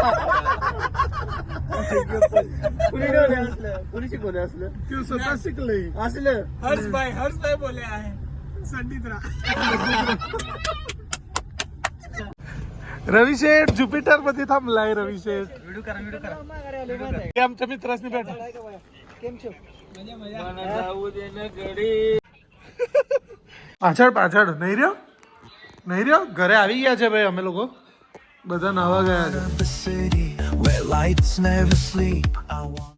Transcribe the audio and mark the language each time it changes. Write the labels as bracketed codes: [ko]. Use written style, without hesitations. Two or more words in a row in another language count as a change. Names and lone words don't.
[mr] कुणी शिकवले असलं तू स्वतः शिकले असलं हर्षभाई बोले आहे संडीत राहा. रवी शेठ ज्युपिटर मध्ये थांबलाय रवी शेठ व्हिडिओ करा हे आमच्या मित्रासनी भेटा [gu] કેમ છો? મજા મજા. મને જાવું દે ને ઘડી પાછળ પાછળ નહીં રહ્યો ઘરે આવી ગયા છે ભાઈ અમે લોકો બધા નાવા ગયા છે [en] of the city where lights never sleep. I want